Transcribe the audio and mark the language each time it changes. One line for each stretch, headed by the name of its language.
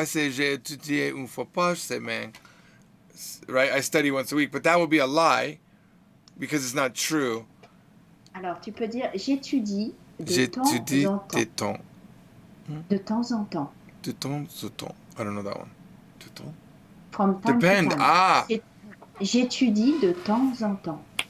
French: j'ai étudié une fois par semaine,
English: right? I study once a week, but that would be a lie because it's not true.
French: Alors, tu peux dire j'étudie de temps J'étudie en de temps. temps. De temps en temps. De temps en temps.
English: I don't know that one.
French: De temps.
English: From time Depend. to time. Ah.
French: J'étudie de temps en temps.